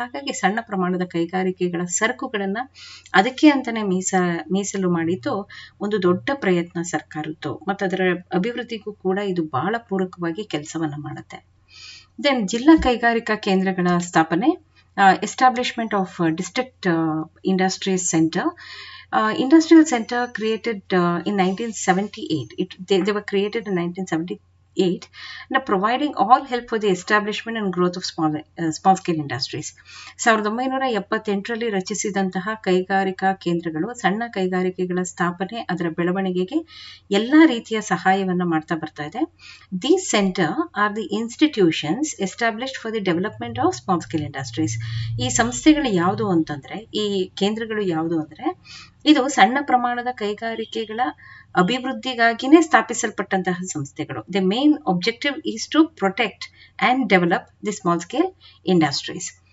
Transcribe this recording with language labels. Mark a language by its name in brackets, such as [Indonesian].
[Kannada] ಹಾಗಾಗಿ ಸಣ್ಣ ಪ್ರಮಾಣದ ಕೈಗಾರಿಕೆಗಳ ಸರಕುಗಳನ್ನ ಅದಕ್ಕೆ ಅಂತಾನೆ ಮೀಸಲು ಮಾಡಿದ್ದು ಒಂದು ದೊಡ್ಡ ಪ್ರಯತ್ನ ಸರ್ಕಾರದ್ದು, ಮತ್ತು ಅದರ ಅಭಿವೃದ್ಧಿಗೂ ಕೂಡ ಇದು ಬಹಳ ಪೂರಕವಾಗಿ ಕೆಲಸವನ್ನ ಮಾಡುತ್ತೆ. [English] then [Kannada] ಜಿಲ್ಲಾ ಕೈಗಾರಿಕಾ ಕೇಂದ್ರಗಳ ಸ್ಥಾಪನೆ, [English] establishment of district industries center. Industrial center created in 1978. They were created in 1978, and providing all help for the establishment and growth of small scale industries. [Kannada] 1978ರಲ್ಲಿ ರಚಿಸಿದಂತಹ ಕೈಗಾರಿಕಾ ಕೇಂದ್ರಗಳು ಸಣ್ಣ ಕೈಗಾರಿಕೆಗಳ ಸ್ಥಾಪನೆ, ಅದರ ಬೆಳವಣಿಗೆಗೆ ಎಲ್ಲಾ ರೀತಿಯ ಸಹಾಯವನ್ನ ಮಾಡ್ತಾ ಬರ್ತಾ ಇದೆ. [English] These center are the institutions established for the development of small scale industries. [Kannada] ಈ ಸಂಸ್ಥೆಗಳು ಯಾವುದು ಅಂತಂದ್ರೆ, ಈ ಕೇಂದ್ರಗಳು ಯಾವುದು ಅಂದ್ರೆ, ಇದು ಸಣ್ಣ ಪ್ರಮಾಣದ ಕೈಗಾರಿಕೆಗಳ ಅಭಿವೃದ್ಧಿಗಾಗಿನೇ ಸ್ಥಾಪಿಸಲ್ಪಟ್ಟಂತಹ ಸಂಸ್ಥೆಗಳು. [English] The main objective is to protect and develop the small scale industries.